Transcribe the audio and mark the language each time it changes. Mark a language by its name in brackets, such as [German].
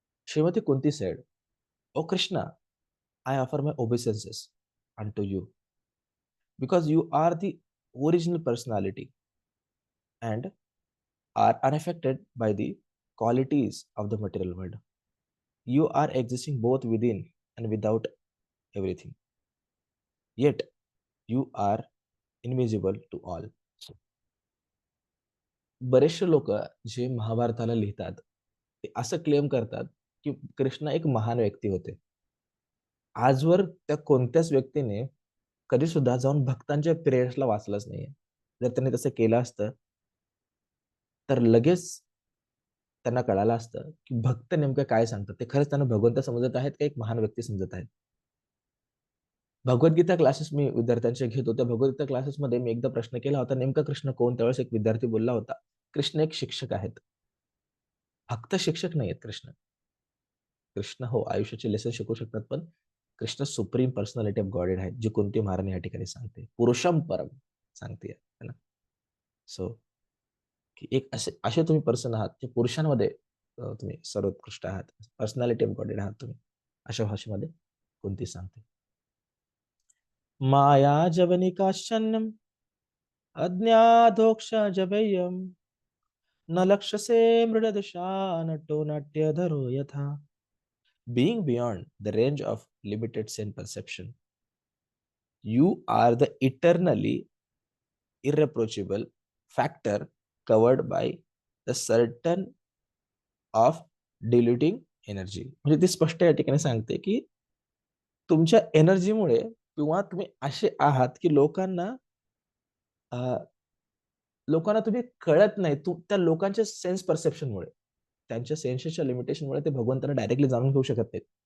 [English] Shrimati Kunti said, "O Krishna, I offer my obeisances unto you because you are the original personality and are unaffected by the qualities of the material world. You are existing both within and without everything. Yet you are invisible to all." [Marathi] बरेचसे लोक जे महाभारताला लिहितात ते असं claim करतात की कृष्ण एक महान व्यक्ती होते. आजवर त्या कोणत्याच व्यक्तीने कधी सुद्धा जाऊन भक्तांच्या प्रेयर्सला वाचलंच नाहीये. जर त्यांनी तसं केलं असतं तर लगेच त्यांना कळालं असतं की भक्त नेमकं काय सांगतात. ते खरंच त्यांना भगवंत समजत आहेत का एक महान व्यक्ती समजत आहेत. भगवद्गीता क्लासेस मी विद्यार्थ्यांचे घेत होते. भगवद्गीता क्लासेसमध्ये मी एकदा प्रश्न केला होता, नेमका कृष्ण कोण? त्यावेळेस एक विद्यार्थी बोलला होता, कृष्ण एक शिक्षक आहेत. फक्त शिक्षक नाही आहेत कृष्ण. कृष्ण हो आयुष्याचे लेसन शिकवू शकतात, पण Krishna supreme personality of godhead आहेत, जी कुंती महाराणी या ठिकाणी सांगते. पुरुषम परम सांगते [Hindi] है ना. [Marathi] सो की एक असे असे तुम्ही पर्सन आहात जे पुरुषांमध्ये तुम्ही सर्वोत्कृष्ट आहात, पर्सनॅलिटी ऑफ गॉडेड आहात तुम्ही, अशा भाषेमध्ये कुंती सांगते. [Sanskrit] माया जवनिकाश्चन्यम अज्ञाधोक्षजभय्यम न लक्ष्यसे मृडदशा नटो नाट्यधरो यथा. [English] Being beyond the range of limited sense perception, you are the eternally irreproachable factor covered by the certain of diluting energy. [Marathi] म्हणजे ती स्पष्ट या ठिकाणी सांगते की तुमच्या एनर्जीमुळे किंवा तुम्ही असे आहात की लोकांना तुम्ही कळत नाही. त्या लोकांच्या सेन्स परसेप्शनमुळे, त्यांच्या सेन्सेसच्या लिमिटेशनमुळे ते भगवंताला डायरेक्टली जाणून घेऊ शकत नाहीत.